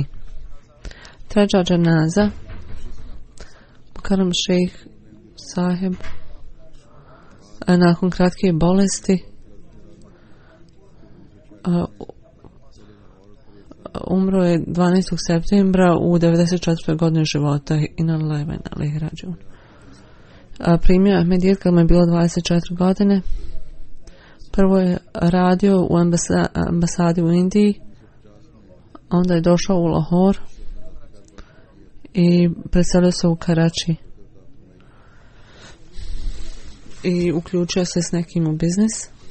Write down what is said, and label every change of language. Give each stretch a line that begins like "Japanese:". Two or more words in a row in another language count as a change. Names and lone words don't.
Bosnian: Treća dženaza, Mukarram šejh sahib, nakon kratke bolesti umro je 12. septembra u 94. godini života.
Arabic: إنا لله وإنا إليه راجعون.
Bosnian: Primio je Ahmedijet kad mu je bilo 24 godine. Prvo je radio u ambasadi u Indiji, onda je došao u Lahore i preselio se u Karači i uključio se s nekim u biznis.